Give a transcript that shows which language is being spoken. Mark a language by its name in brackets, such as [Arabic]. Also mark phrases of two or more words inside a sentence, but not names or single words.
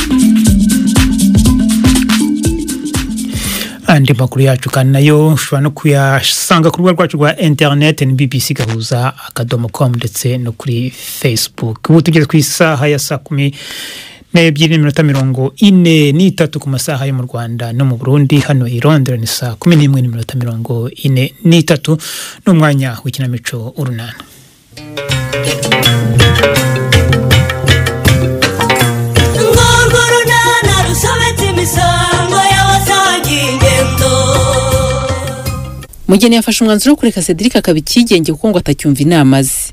[Kinyarwanda] Andi makuru yacu kandi nayo ushobora no kuyasanga ku rubuga rwacu rwa internet ni bbcgahuza.com ndetse no kuri Facebook. Ubu tugeze ku isaha ya saa 12:43 ku masaha yo mu Rwanda no mu Burundi. Hano i Londres ni saa 11:43 n'umwanya w'ikinamico urunana. Mugeni yafashe umwanzuro wo kureka Cedric akabikigenge kuko ngo atacyumva inama ze.